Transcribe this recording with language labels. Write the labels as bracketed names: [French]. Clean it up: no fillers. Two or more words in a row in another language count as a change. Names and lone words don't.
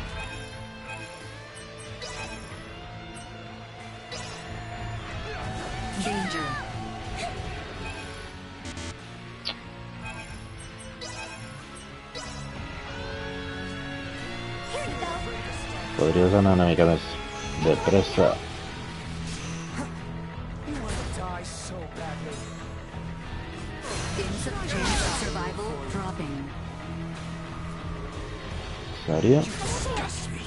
[English] Danger. Here you go. [Catalan] Podries anar una mica més de pressa. [English] You want to die so badly. Chance of survival dropping. [Catalan] Sèrio? [English] Disgust me.